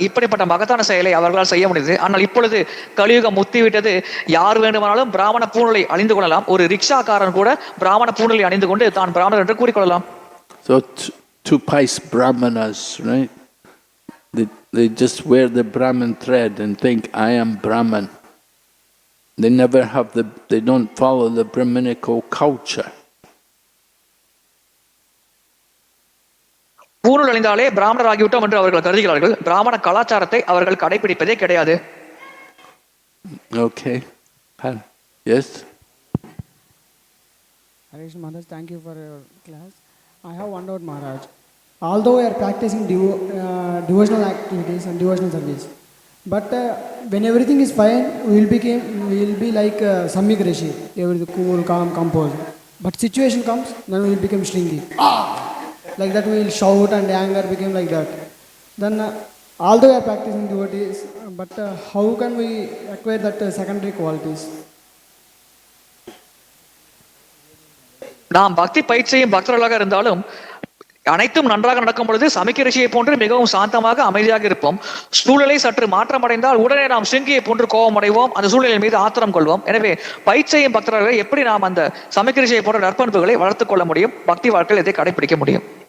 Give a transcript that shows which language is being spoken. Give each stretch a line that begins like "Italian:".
Tamil: இப்படிப்பட்ட மகத்தான செயலை அவர்களால் செய்ய முடியுது. ஆனால் இப்பொழுது கலியுகம் முத்திவிட்டது. யார் வேண்டுமானாலும் பிராமண பூணலை அணிந்து கொள்ளலாம். ஒரு ரிக்ஷாக்காரன் கூட பிராமண பூணலை அணிந்து கொண்டு தான் பிராமணர் என்று கூறிக்கொள்ளலாம்.
English: So two pice Brahmanas, right? They just wear the Brahmin thread and think, I am Brahman. They don't follow the Brahminical culture. பூணூல் அணிந்தாலே பிராமணர் ஆகிவிட்டோம் என்று அவர்கள் கருதுகிறார்கள். பிராமண கலாச்சாரத்தை அவர்கள் கடைபிடிப்பதே கிடையாது. Okay. Yes? Harish Maharaj, thank you for your class. I have one doubt, Maharaj. Although we are practicing devotional activities and devotional service, but when everything is fine, we will be like Samyak Rishi, everything cool, calm, composed. But situation comes, then we will become Shringi. Like that we will shout and anger became like that. Then although we are practicing devotees, but how can we acquire that secondary qualities?
Tamil: நாம் பக்தி பயிற்சியும் பக்தர்களாக இருந்தாலும் அனைத்தும் நன்றாக நடக்கும் பொழுது சமிக்க ரிஷியை போன்று மிகவும் சாந்தமாக அமைதியாக இருப்போம். சூழ்நிலை சற்று மாற்றம் அடைந்தால் உடனே நாம் சிங்கியை போன்று கோபம் அடைவோம், அந்த சூழ்நிலை மீது ஆத்திரம் கொள்வோம். எனவே பயிற்சியும் பக்தர்களை எப்படி நாம் அந்த சமிக்க ரிஷியை போன்ற நற்பண்புகளை வளர்த்துக் கொள்ள முடியும், பக்தி வாழ்க்கையில் இதை கடைபிடிக்க முடியும்.